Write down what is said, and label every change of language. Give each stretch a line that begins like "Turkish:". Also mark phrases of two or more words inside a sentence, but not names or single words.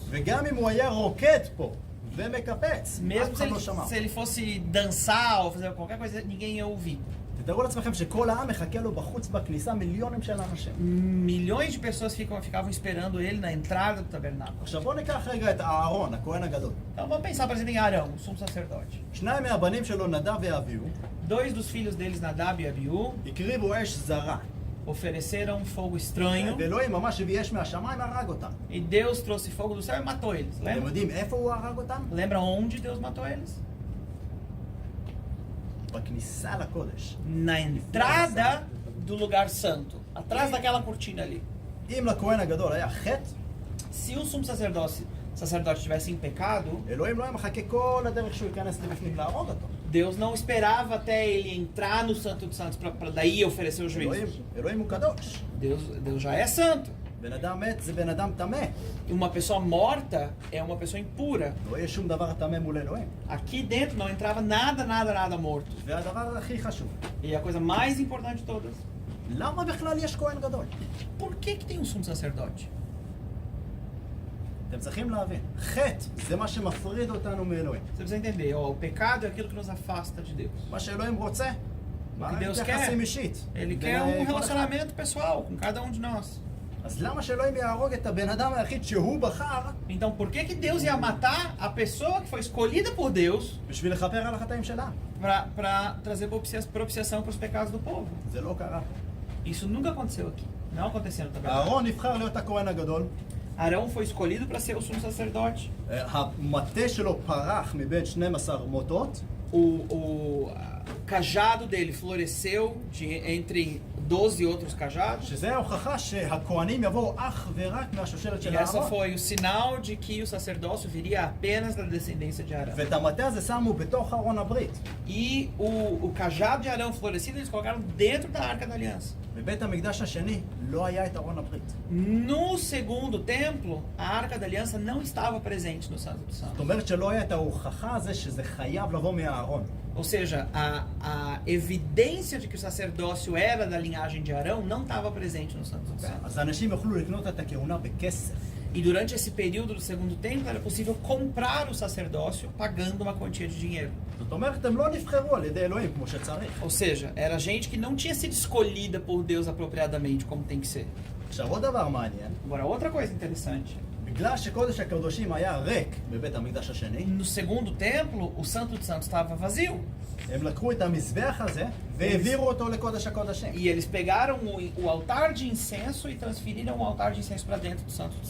Hebrew: וגם אם הוא היה רוקד פה ומקפץ,
Portuguese: Mesmo
Hebrew: אף
Portuguese: se
Hebrew: אחד לא
Portuguese: ele,
Hebrew: שמע.
Portuguese: se ele fosse dançar ou fazer qualquer coisa, ninguém ia ouvir.
Hebrew: תתארו לעצמכם שכל העם מחכה לו בחוץ בכניסה מיליונים של אנשים.
Portuguese: Milhões de pessoas ficavam esperando ele na entrada do tabernáculo.
Hebrew: עכשיו בואו ניקח רגע את אהרון, הכהן הגדול.
Portuguese: Então vamos pensar, por exemplo, em Arão, o sumo sacerdote.
Hebrew: 2 מהבנים שלו, נדב ואביהו,
Portuguese: 2 dos filhos deles, Nadab e Abiú,
Hebrew: הקריבו אש זרה.
Portuguese: ofereceram fogo estranho
Hebrew: ואלוהים ממש הביא אש מהשמיים, הרג אותם.
Portuguese: e Deus trouxe fogo do céu e matou eles.
Hebrew: אתם
Portuguese: Lembra?
Hebrew: יודעים איפה הוא הרג אותם?
Portuguese: Lembra onde Deus matou eles?
Hebrew: בכניסה לקודש.
Portuguese: Na entrada do lugar santo, atrás daquela cortina ali.
Hebrew: אם לכהן הגדול היה חטא,
Portuguese: Se o sumo sacerdote tivesse em pecado,
Hebrew: אלוהים לא היה מחכה כל הדרך שהוא ייכנס לבפנים להרוג אותו.
Portuguese: Deus não esperava até ele entrar no Santo dos Santos para daí oferecer o juízo.
Hebrew: אלוהים הוא קדוש.
Portuguese: Deus já é santo.
Hebrew: בן אדם מת זה בן אדם טמא.
Portuguese: Uma pessoa morta é uma pessoa impura.
Hebrew: לא יהיה שום דבר טמא מול אלוהים.
Portuguese: Aqui dentro não entrava nada morto.
Hebrew: והדבר הכי חשוב,
Portuguese: E a coisa mais importante de todas,
Hebrew: למה בכלל יש כהן גדול?
Portuguese: por que tem um sumo sacerdote?
Hebrew: אתם צריכים להבין, חטא זה מה שמפריד אותנו מאלוהים.
Portuguese: Você precisa entender, ó, o pecado é aquilo que nos afasta de Deus.
Hebrew: מה שאלוהים רוצה,
Portuguese: O que Deus quer,
Hebrew: יחסים אישית.
Portuguese: Ele
Hebrew: בין
Portuguese: quer
Hebrew: כל אחד.
Portuguese: relacionamento pessoal com cada de nós.
Hebrew: אז למה שאלוהים יהרוג את הבן אדם היחיד שהוא בחר
Portuguese: Então, por que Deus ia matar a pessoa que foi escolhida por Deus
Hebrew: בשביל לכפר על החטאים שלה?
Portuguese: para trazer propiciação para os pecados do povo?
Hebrew: זה לא קרה.
Portuguese: Isso nunca aconteceu aqui. Não aconteceu no tabernáculo.
Hebrew: אהרון נבחר להיות הכהן הגדול.
Portuguese: Arão foi escolhido para ser o sumo sacerdote.
Hebrew: המטה שלו פרח מבין 12 מוטות.
Portuguese: O cajado dele floresceu entre 12 outros cajados.
Hebrew: שזה ההוכחה שהכהנים יבואו אך ורק מהשושלת
Portuguese: E
Hebrew: של
Portuguese: essa
Hebrew: אהרון.
Portuguese: foi o sinal de que o sacerdócio viria apenas da descendência de Arão.
Hebrew: ואת המטה הזה שמו בתוך ארון הברית.
Portuguese: E o cajado de Arão florescido eles colocaram dentro da Arca da Aliança.
Hebrew: בבית המקדש השני לא היה את ארון הברית.
Portuguese: No segundo templo, a Arca da Aliança não estava presente no Santo dos
Hebrew: זאת
Portuguese: Santos.
Hebrew: אומרת שלא היה את ההוכחה הזה שזה חייב לבוא מהארון.
Portuguese: Ou seja, a evidência de que o sacerdócio era da linhagem de Arão não estava presente no Santo dos Santos.
Hebrew: אז האנשים יוכלו לקנות את הכהונה בכסף.
Portuguese: E durante esse período do segundo templo era possível comprar o sacerdócio pagando uma quantia de dinheiro.
Hebrew: זאת אומרת, הם לא נבחרו על ידי אלוהים כמו שצריך.
Portuguese: Ou seja, era gente que não tinha sido escolhida por Deus apropriadamente como tem que ser.
Hebrew: עכשיו עוד דבר מעניין,
Portuguese: Agora, outra coisa interessante.
Hebrew: בגלל שקודש הקודשים היה ריק בבית המקדש השני,
Portuguese: No segundo templo, o Santo dos Santos estava vazio.
Hebrew: הם לקחו את המזבח הזה והעבירו אותו לקודש הקודשים.
Portuguese: E eles pegaram o altar de incenso e transferiram o altar de incenso para dentro do Santo dos